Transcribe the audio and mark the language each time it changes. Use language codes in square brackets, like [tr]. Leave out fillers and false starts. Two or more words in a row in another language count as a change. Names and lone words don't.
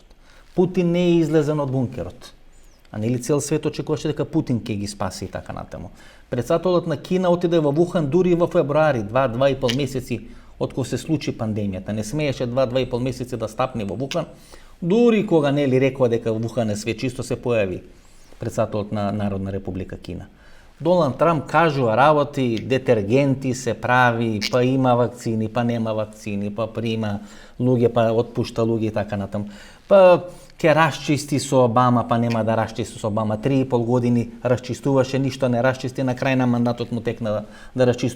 [mk] Путин не е излезен од бункерот. А нели цел свет очекуваше дека Путин ќе ги спаси и така натаму. Председателот на Кина отиде во Вухан дури во февруари, 2-2,5 месеци од кога се случи пандемијата. Не смееше 2-2,5 месеци да стапне во Вухан, дури кога нели рекоа дека во Вухан е све чисто, се појави председателот на Народна република Кина. Donald Trump kažu работи, детергенти се прави, па има вакцини, па нема вакцини, па прима луѓе, па отпушта луѓе и така натаму. Па ќе расчисти со Обама, па нема да расчисти со Обама. 3,5 години расчистуваше, ништо не расчисти, на крај на мандатот му текна да расчисти.